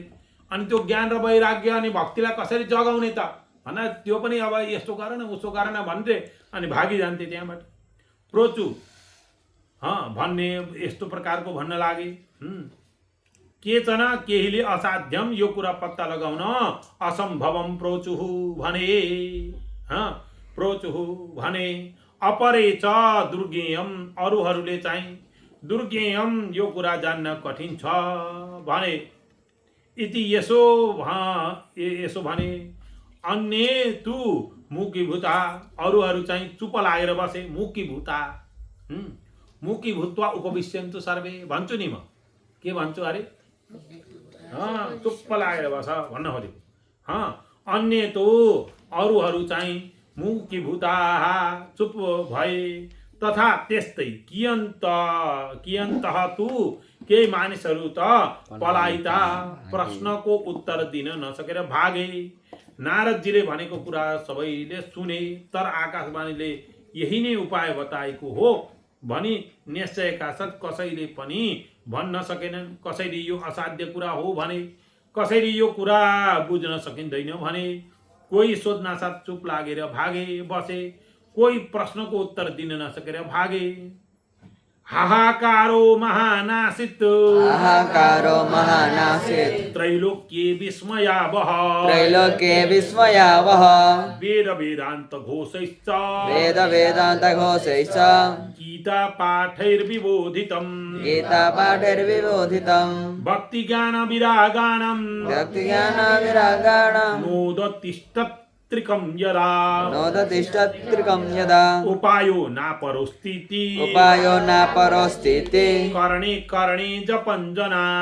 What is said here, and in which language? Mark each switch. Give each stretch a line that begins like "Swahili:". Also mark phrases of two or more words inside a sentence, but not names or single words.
Nepali: अनि त्यो ज्ञान र वैराग्य अनि भक्तिलाई कसरी जगाउने त भन्न, त्यो पनि अब यस्तो गर न उसो गर न भन्थे अनि भागिजान्थे त्यहाँबाट। प्रोचु भन्ने यस्तो प्रकारको भन्न लागे। केचन केहीले असाध्यम यो कुरा पत्ता लगाउन
Sanskrit: असम्भवम प्रोचुहु
Nepali: भने
Sanskrit: अपरे च दुर्गेयम
Nepali: अरूहरूले चाहिँ दुर्गेयम यो कुरा जान्न कठिन छ भने इति यसो भने
Sanskrit: अन्य तु मुकीभूता
Nepali: अरूहरू चाहिँ चुप लागेर बसे।
Sanskrit: मुकीभूत्वा उपविश्यन्तु सर्वे
Nepali: भन्छु नि म। के भन्छु अरे? चुप्प लागेर बस भन्न खोजेको।
Sanskrit: अन्य तो
Nepali: अरूहरू चाहिँ मुकीभूता चुप भए तथा त्यस्तै
Sanskrit: कियन्तः तु
Nepali: केही मानिसहरू त पलायिता प्रश्नको उत्तर दिन नसकेर भागे। नारदजीले भनेको कुरा सबैले सुने, तर आकाशवाणीले यही नै उपाय बताएको हो भनी निश्चयका साथ कसैले पनि भन्न सकेनन्। कसैले यो असाध्य कुरा हो भने, कसैले यो कुरा बुझ्न सकिँदैन भने, कोही सोध्नासाथ चुप लागेर भागे बसे, कोही प्रश्नको उत्तर दिन नसकेर भागे।
Sanskrit: हाहाकारो महानासित त्रैलोक्ये विस्मयावह वेद वेदांत घोषैश्च गीता पाठैर्विबोधितम् भक्ति ज्ञान विरागाणम् नोदतिष्ठत्रिकं यदा उपायो नापरोस्तीति कर्णे कर्णे जपञ्जना